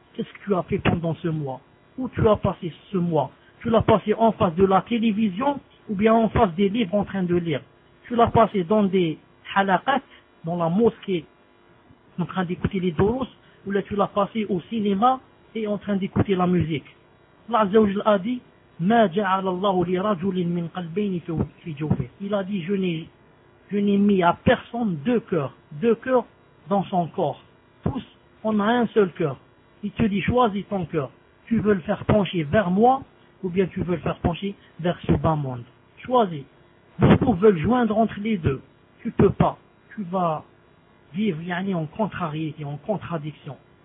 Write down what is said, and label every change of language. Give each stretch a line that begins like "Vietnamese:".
French: Qu'est-ce que tu as fait pendant ce mois? Où tu as passé ce mois? Tu l'as passé en face de la télévision ou bien en face des livres en train de lire? Tu l'as passé dans des halaqat, dans la mosquée, en train d'écouter les doros, ou là tu l'as passé au cinéma et en train d'écouter la musique?
Arabic: Allah Azza wa Jalla
French: a dit,
Arabic: مَا جَعَلَ اللَّهُ لِرَجُلٍ مِنْ قَلْبَيْنِ فِي جَوْفِهِ.
French: Il a dit, je n'ai mis à personne deux cœurs, dans son corps. Tous, on a un seul cœur. Il te dit, choisis ton cœur. Tu veux le faire pencher vers moi, ou bien tu veux le faire pencher vers ce bas monde. Choisis. Beaucoup veulent joindre entre les deux. Tu peux pas. Tu vas vivre, yani, en contrariété, en contradiction.